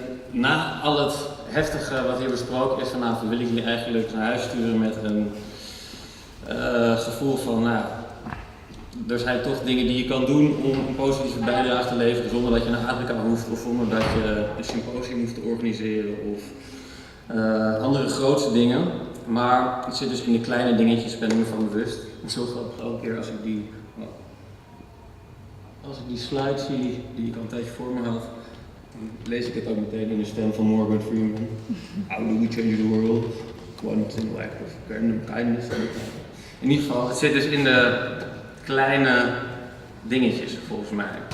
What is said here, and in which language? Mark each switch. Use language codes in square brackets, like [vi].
[nl] Na al het heftige wat hier besproken is vanavond wil ik jullie eigenlijk naar huis sturen met een gevoel van, nou, er zijn toch dingen die je kan doen om een positieve bijdrage te leveren zonder dat je naar Afrika hoeft of zonder dat je een symposium hoeft te organiseren of andere grootste dingen. Maar het zit dus in de kleine dingetjes, ben ik me van bewust. Zo grappig elke keer als ik die slide zie die ik al een tijdje voor me had, lees ik het ook meteen in de stem van Morgan Freeman. [en] How do we change the world? One single act of kindness. [nl] In ieder geval, het zit dus in de kleine dingetjes volgens mij.